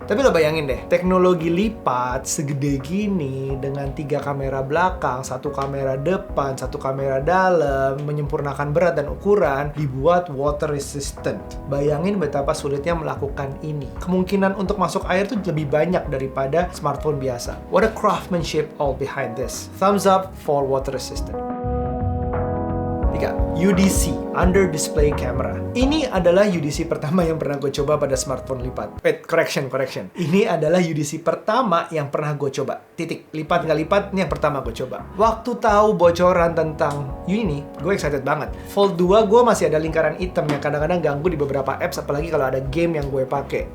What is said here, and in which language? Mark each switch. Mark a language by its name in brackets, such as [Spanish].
[Indonesian] Tapi lo bayangin deh, teknologi lipat segede gini dengan 3 kamera belakang, 1 kamera depan, 1 kamera dalam, menyempurnakan berat dan ukuran, dibuat water resistant. Bayangin betapa sulitnya melakukan ini. Kemungkinan untuk masuk air tuh lebih banyak daripada smartphone biasa. [English] What a craftsmanship all behind this. Thumbs up for water resistant. 3. UDC, Under Display Camera. [Indonesian] Ini adalah UDC pertama yang pernah gue coba pada smartphone lipat. Correction. Ini adalah UDC pertama yang pernah gue coba. Titik. Lipat nggak lipat, ini yang pertama gue coba. Waktu tahu bocoran tentang ini, gue excited banget. Fold 2 gue masih ada lingkaran hitam yang kadang-kadang ganggu di beberapa apps, apalagi kalau ada game yang gue pakai.